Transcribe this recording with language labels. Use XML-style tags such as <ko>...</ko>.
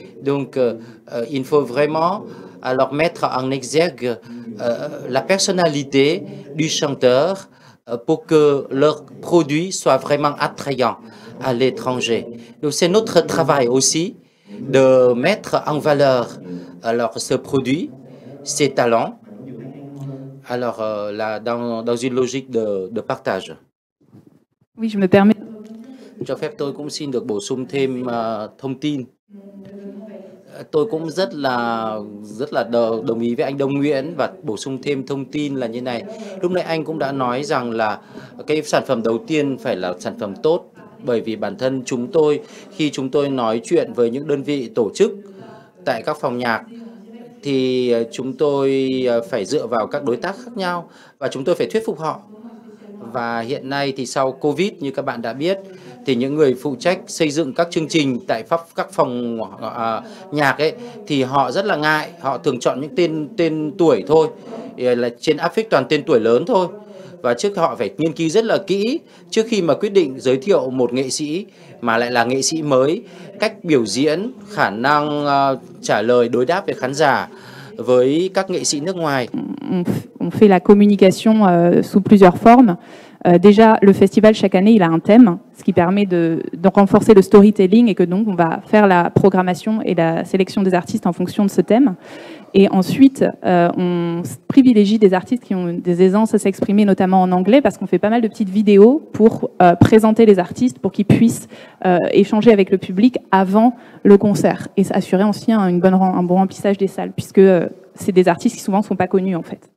<fr>Donc il faut vraiment alors mettre en exergue la personnalité du chanteur pour que leur produit soit vraiment attrayant à l'étranger. Donc c'est notre travail aussi de mettre en valeur alors ce produit, ses talents, alors là, dans une logique de partage. Oui, je me permets.</fr> <vi>Cho phép tôi cũng xin được bổ sung thêm thông tin. Tôi cũng rất là đồng ý với anh Đông Nguyễn và bổ sung thêm thông tin là như này. Lúc nãy anh cũng đã nói rằng là cái sản phẩm đầu tiên phải là sản phẩm tốt, bởi vì bản thân chúng tôi khi chúng tôi nói chuyện với những đơn vị tổ chức tại các phòng nhạc thì chúng tôi phải dựa vào các đối tác khác nhau và chúng tôi phải thuyết phục họ. Và hiện nay thì sau Covid như các bạn đã biết thì những người phụ trách xây dựng các chương trình tại các phòng nhạc ấy thì họ rất là ngại, họ thường chọn những tên tuổi thôi, là trên áp phích toàn tên tuổi lớn thôi. Và trước họ phải nghiên cứu rất là kỹ trước khi mà quyết định giới thiệu một nghệ sĩ mà lại là nghệ sĩ mới, cách biểu diễn, khả năng trả lời đối đáp với khán giả với các nghệ sĩ nước ngoài.</vi> <fr>On fait la communication sous plusieurs formes. Déjà, le festival, chaque année, il a un thème, ce qui permet de renforcer le storytelling et que donc on va faire la programmation et la sélection des artistes en fonction de ce thème. Et ensuite, on privilégie des artistes qui ont des aisances à s'exprimer, notamment en anglais, parce qu'on fait pas mal de petites vidéos pour présenter les artistes, pour qu'ils puissent échanger avec le public avant le concert et assurer aussi un bon remplissage des salles, puisque c'est des artistes qui souvent ne sont pas connus en fait.</fr>